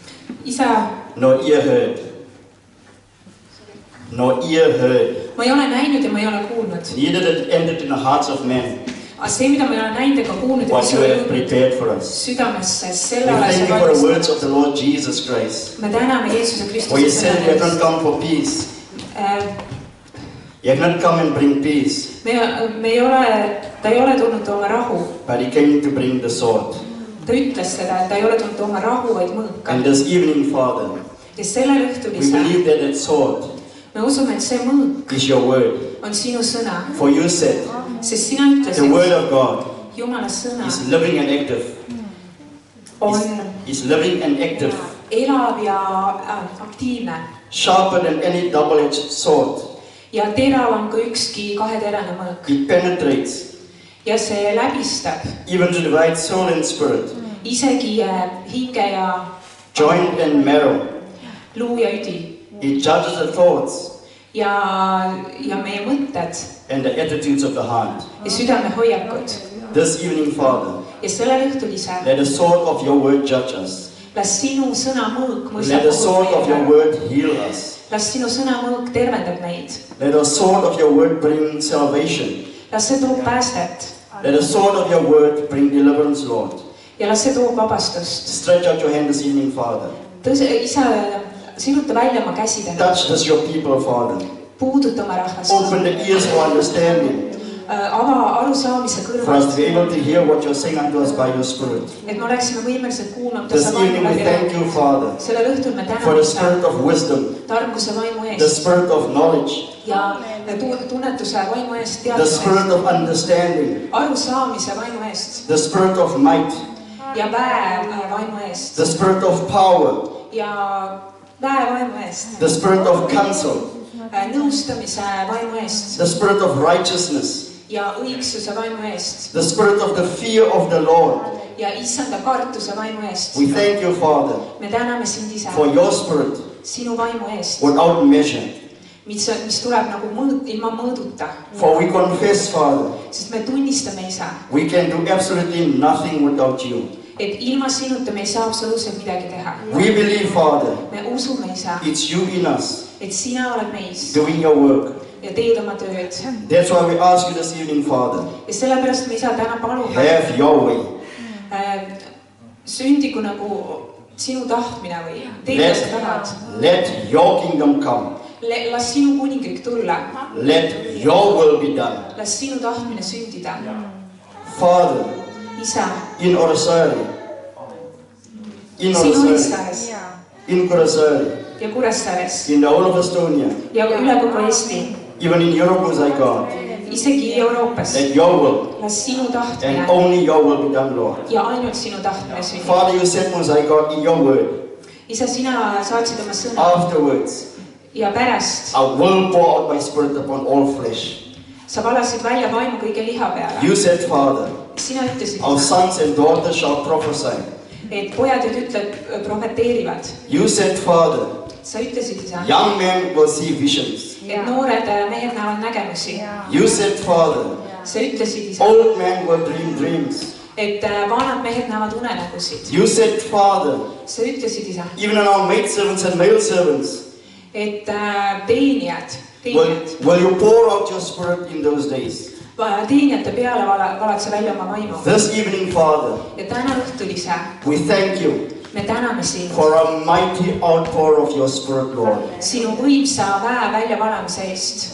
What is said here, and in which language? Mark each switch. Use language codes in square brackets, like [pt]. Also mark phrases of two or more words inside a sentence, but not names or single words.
[et] isa, [en] no ear heard. No ear heard. [et] ma ei ole näinud ja ma ei ole kuulnud. [en] Neither did it entered in the hearts of men. [et] Aga see, mida ma ei ole näinud ega kuulnud, [en] What you have prepared for us. [et] südamesse, [en] We [et] selle ole [en] thank [et] see [en] you for the words [et] valmistatud. [en] of the Lord Jesus Christ. [et] Me täname Jeesuse [en] For you [et] Kristuse [en] said you have not come for peace. You have not come and bring peace. [et] ta ei ole tulnud tooma rahu. [en] But he came to bring the sword. [et] Ta ütles seda, et ta ei ole tulnud tooma rahu, vaid mõõka. [en] And this evening, Father, [et] Ja sellel õhtul [en] we believe that that sword [et] me usume, et see mõõk [en] is your word. [et] on sinu sõna. [en] For you said [et] Sest sina [en] the word [et] ütlesid, [en] of God [et] Jumala sõna [en] is living and active. [et] on [en] Is living and active. [et] elav ja aktiivne. [en] Sharper than any double-edged sword. [et] Ja teravam kui ükski kaheterane mõõk. [en] It penetrates [et] Ja see läbistab [en] even to divide soul and spirit, [et] isegi hinge ja [en] joint and marrow. [et] luu ja üdi. [en] It judges the thoughts [et] Ja meie mõtted [en] and the attitudes of the heart. [et] ja südame hoiakud. [en] This evening, Father, [et] Ja sellel õhtul ise [en] let the sword of your word judge us. [et] las sinu sõna mõõk [en] Let the sword of your word heal us. [et] Las sinu sõna mõõk tervendab meid. [en] Let the sword of your word bring salvation. [et] Las see toob päästet. [en] Let the sword of your word bring deliverance, Lord. [et] Ja las see toob vabastust. [en] Stretch out your hand this evening, Father. [et] Isa, siruta välja oma käsi täna. [en] Touch this your people, Father. [et] Puuduta oma rahvast. [en] Open the ears for understanding, [et] Ava arusaamise [en] for us to [et] kõrvad. [en] be able to hear what you're saying unto us by your Spirit. [et] Et me oleksime võimelised kuulama, mida [en] This [et] sa vaimu [en] evening we [et] läbi [en] thank you, [et] räägid. [en] Father, [et] Sellel õhtul me [en] for [et] täname [en] the [et] seda [en] spirit of wisdom, [et] tarkuse vaimu [en] the [et] eest [en] spirit of knowledge, [et] ja tunnetuse vaimu eest, [en] the [et] teadmise [en] spirit [et] eest, [en] of understanding, [et] arusaamise vaimu eest [en] the spirit of might, [et] ja väe vaimu eest [en] the spirit of power, [et] ja väe vaimu eest, [en] the spirit of counsel, [et] nõustamise vaimu eest [en] the spirit of righteousness, [et] ja õigsuse vaimu eest [en] the spirit of the fear of the Lord. [et] ja issanda kartuse vaimu eest. [en] We thank you, Father, [et] Me täname sind ise [en] for your spirit [et] sinu vaimu eest, [en] without measure. [et] mis tuleb nagu ilma mõõduta. [en] For we confess, Father, [et] Sest me tunnistame, isa, [en] we can do absolutely nothing without you. [et] et ilma sinuta me ei saa absoluutselt midagi teha. [en] We believe, Father, [et] Me usume, isa, [en] it's you in us [et] et sina oled meis [en] doing your work. [et] ja teed oma tööd. [en] That's why we ask you this evening, Father, [et] Ja sellepärast me, isa, täna palume, [en] have your way. [et] Sündigu nagu sinu tahtmine või tee, mida sa tahad. [en] Let your kingdom come. [et] Las sinu kuningriik tulla. [en] Let your will be done. [et] Las sinu tahtmine sündida. [en] Father, [et] Isa, [en] in Orosari, [et] sinu Issaares [en] in Kuressaare, [et] ja Kuressaares [en] in the whole of Estonia, [et] ja üle kogu Eesti, [en] even in Europe, as I God, [et] isegi Euroopas. [en] let your will [et] Las sinu [en] and [et] tahtmine [en] only your will be done, Lord. [et] ja ainult sinu tahtmine sündida. [en] Father, you said, as I God, in your word, [et] Isa, sina saatsid oma sõna [en] afterwards, [et] ja pärast [en] I will pour out my spirit upon all flesh. [et] sa valasid välja vaimu kõige liha peale. [en] You said, Father, [et] Sina ütlesid, [en] our sons and daughters shall prophesy. [et] et pojad ja tütled profeteerivad. [en] You said, Father, [et] Sa ütlesid, isa, [en] young men will see visions. [et] et noored mehed näevad nägemusi. [en] You said, Father, [et] Sa ütlesid, isa, [en] old men will dream dreams. [et] et vanad mehed näevad unenägusid. [en] You said, Father, [et] Sa ütlesid, isa, [en] even in our maidservants and male servants, [et] et teenijad [en] will you pour out your spirit in those days. [et] teenijate peale valad sa välja oma vaimu. [en] This evening, Father, [et] Ja täna õhtul, isa, [en] we thank you [et] me täname sind [en] for a mighty outpour of your spirit, Lord. [et] sinu võimsa väe väljavalamise eest.